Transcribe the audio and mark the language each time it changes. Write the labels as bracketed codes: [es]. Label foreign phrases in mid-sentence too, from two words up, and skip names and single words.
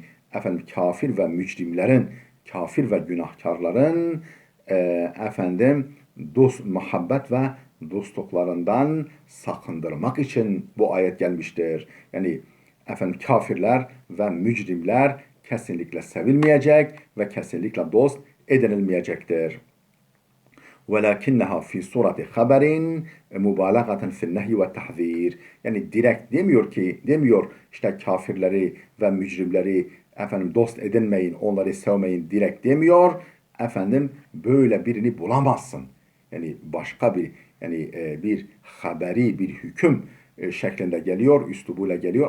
[tr] Efendim kafir ve mücrimlerin, kafir ve günahkarların efendim muhabbet ve dostluklarından sakındırmak için bu ayet gelmiştir. Yani efendim kafirler ve mücrimler kesinlikle sevilmeyecek ve kesinlikle dost edinilmeyecektir. [ar] وَلَكِنَّهَا فِي صُورَةِ خَبَرٍ مُبَالَغَةً فِي النَّهْيِ وَالتَّحْذِيرِ. [tr] Yani direkt demiyor işte kafirleri ve mücrimleri efendim dost edinmeyin, onları sevmeyin direkt demiyor. Efendim böyle birini bulamazsın. Yani başka bir bir haberi, bir hüküm şeklinde geliyor, üslubuyla geliyor.